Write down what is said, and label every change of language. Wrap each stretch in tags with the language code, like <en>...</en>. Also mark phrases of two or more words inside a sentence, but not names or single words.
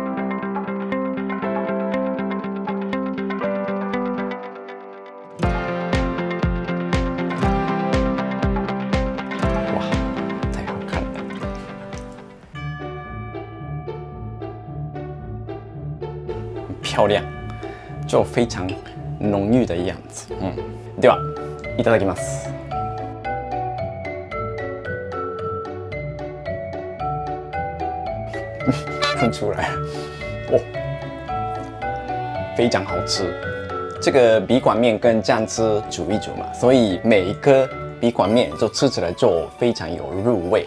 <zh>哇，太好看了，很漂亮，就非常浓郁的样子。</zh> <ja>では、いただきます。</ja> <zh>看出来了，非常好吃。这个笔管面跟酱汁煮一煮嘛，所以每一颗笔管面就吃起来就非常有入味。</zh>